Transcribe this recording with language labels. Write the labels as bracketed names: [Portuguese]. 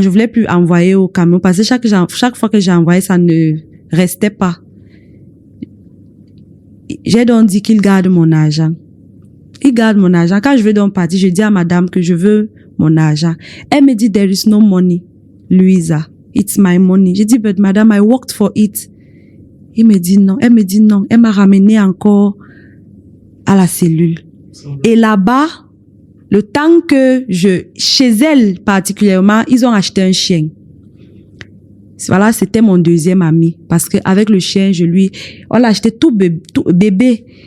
[French] Je voulais plus envoyer au camion parce que chaque fois que j'ai envoyé, ça ne restait pas. J'ai donc dit qu'il garde mon argent. Il garde mon argent. Quand je veux donc partir, je dis à madame que je veux mon argent. Elle me dit, [English] there is no money, Louisa. It's my money. [French] J'ai dit, [English] but madame, I worked for it. [French] Il me dit non. Elle me dit non. Elle m'a ramené encore à la cellule. Et là-bas, le temps que chez elle particulièrement, ils ont acheté un chien. Voilà, c'était mon deuxième ami. Parce que avec le chien, on l'a acheté tout bébé.